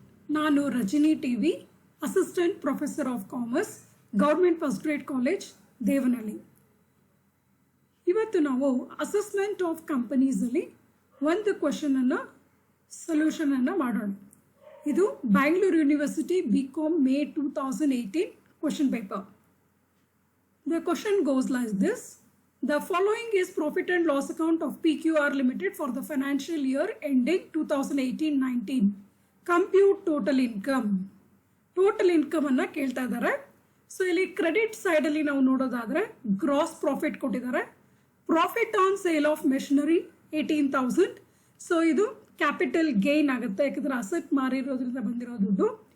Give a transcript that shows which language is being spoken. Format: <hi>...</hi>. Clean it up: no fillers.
<kn>ನಾನು Rajani TV, assistant professor of commerce, government first grade college, Devanahalli. ಇವತ್ತು ನಾವು ಅಸೆಸ್ಮೆಂಟ್ ಆಫ್ ಕಂಪನೀಸಲ್ಲಿ ಒಂದು ಸೊಲ್ಯೂಷನನ್ನು ಮಾಡೋಣ. ಇದು Bangalore university BCom May 2018 question paper.</kn> <en>The question goes like this. The following is profit and loss account of PQR Limited for the financial year ending 2018-19. Compute total income.</en> <kn>Total income ಅನ್ನ ಕೇಳ್ತಾ ಇದ್ದಾರೆ. So ಇಲ್ಲಿ credit side ಅಲ್ಲಿ ನಾವು ನೋಡೋದಾದ್ರೆ gross profit ಕೊಟ್ಟಿದ್ದಾರೆ. Profit on sale of machinery 18,000. So ಇದು capital gain ಆಗುತ್ತೆ, ಯಾಕಂದ್ರೆ ಅಸೆಟ್ ಮಾರಿರೋದ್ರಿಂದ ಬಂದಿರೋ ದುಡ್ಡು.</kn>